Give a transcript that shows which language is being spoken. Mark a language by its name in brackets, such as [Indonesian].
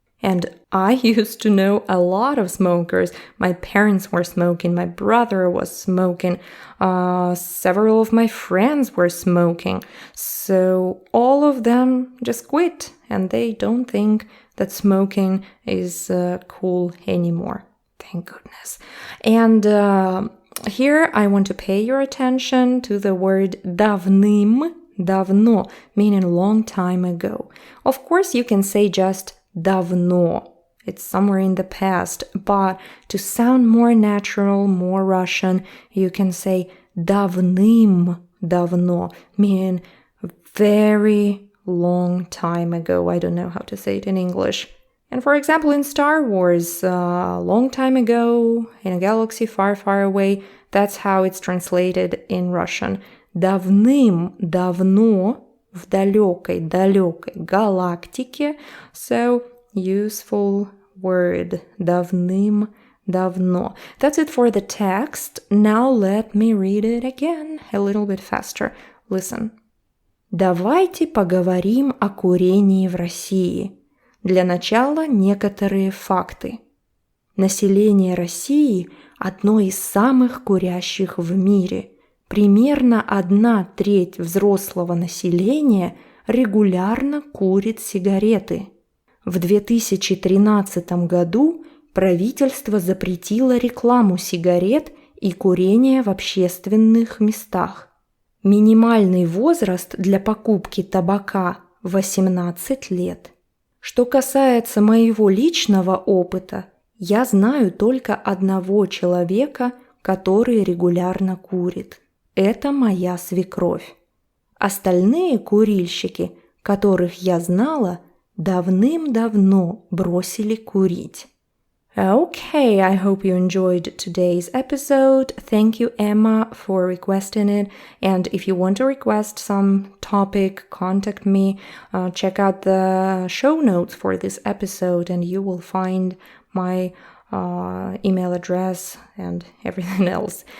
[English] And I used to know a lot of smokers. My parents were smoking, my brother was smoking, several of my friends were smoking. So all of them just quit and they don't think that smoking is cool anymore. Thank goodness. And here I want to pay your attention to the word давным-давно. давно, meaning long time ago. Of course, you can say just давно. It's somewhere in the past, but to sound more natural, more Russian, you can say давным-давно, meaning very long time ago. I don't know how to say it in English. And for example, in Star Wars, a long time ago, in a galaxy far, far away, that's how it's translated in Russian. [Russian] Давным-давно, в далекой галактике. [English] So, useful word. Давным-давно. That's it for the text. Now let me read it again a little bit faster. Listen. [Russian] Давайте поговорим о курении в России. Для начала некоторые факты. Население России – одно из самых курящих в мире. Примерно одна треть взрослого населения регулярно курит сигареты. В 2013 году правительство запретило рекламу сигарет и курение в общественных местах. Минимальный возраст для покупки табака – 18 лет. Что касается моего личного опыта, я знаю только одного человека, который регулярно курит. Это моя свекровь. Остальные курильщики, которых я знала, давным-давно бросили курить. [English] Okay, I hope you enjoyed today's episode. Thank you, Emma, for requesting it. And if you want to request some topic, contact me. Check out the show notes for this episode and you will find my email address and everything else.